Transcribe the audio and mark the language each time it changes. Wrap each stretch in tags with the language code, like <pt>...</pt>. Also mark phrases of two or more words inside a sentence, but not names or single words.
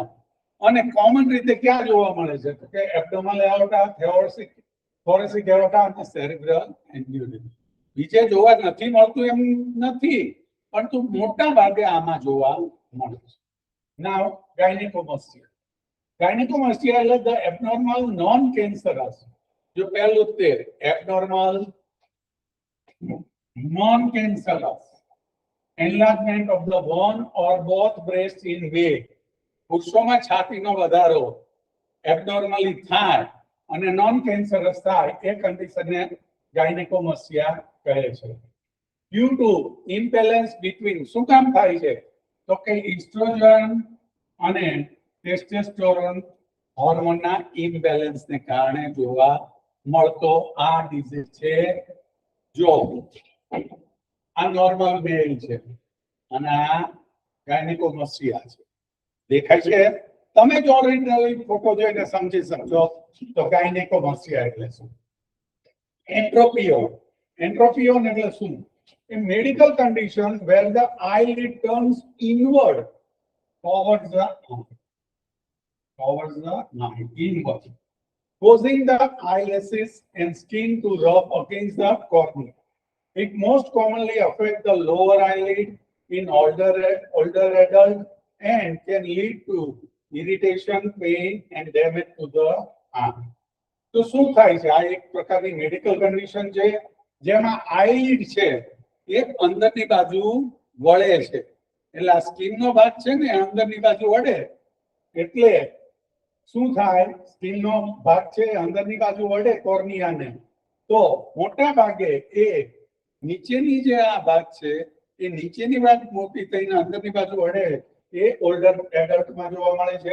<gu>અને કોમન રીતે ક્યાં જોવા મળે છે કે</gu> <en>abdominal aorta, thoracic aorta</en> <gu>અને</gu> <en>cerebral aneurysm.</en> <gu>બીજે જોવા નથી મળતું એમ નથી, પરંતુ મોટા ભાગે આમાં જોવા મળે છે.</gu> <en>now gynecomastia. ગાયનેકોમાસ્ટિયા એટલે the abnormal non cancerous.</en> <gu>જો પહેલું તે</gu> <en>એબનોર્મલ non-cancerous enlargement of the one or both breasts in weight.</en> <gu>પુરુષોમાં છાતીનો વધારો એબનોર્મલી થાય અને</gu> <en>non cancerous</en> <gu>થાય, એ કન્ડિશનને ગાયનેકોમાસ્ટિયા કહે છે.</gu> <en>due to imbalance between,</en> <gu>શું કામ થાય છે તો કે ઇસ્ટ્રોજન અને ટેસ્ટોસ્ટેરોન હોર્મોનના ઇમ્બેલેન્સને કારણે જોવા મળતો આ ડિઝીઝ છે. જો આ</gu> <en>normal male</en> <gu>છે અને આ ગાયનેકોમાસ્ટિયા છે, દેખાય છે? તમે જો ઓરિજિનલી ફોટો જોઈને સમજી શકશો તો ગાયનેકોમાસ્ટિયા એટલે શું. એન્ટ્રોપિયોન એટલે શું?</gu> <en>A medical condition where the eyelid turns inward towards the eye, inward, causing the eyelashes and skin to rub against the cornea. It most commonly affects the lower eyelid in older adults and can lead to irritation, pain and damage to the eye.</en> <gu>તો શું થાય છે? આ એક પ્રકારની મેડિકલ કન્ડિશન છે જેમાં આઈલિડ છે એ અંદરની બાજુ વળે છે, એટલે આ સ્કિનનો ભાગ છે ને અંદરની બાજુ વળે એટલે શું થાય? સ્કિનનો ભાગ છે અંદરની બાજુ વળે કોર્નિયાને, તો મોટા ભાગે એ નીચેની જે આ ભાગ છે એ નીચેની ભાગ મોટી થઈને અંદરની બાજુ વળે, એ ઓલ્ડર એડલ્ટમાં જોવા મળે છે.</gu>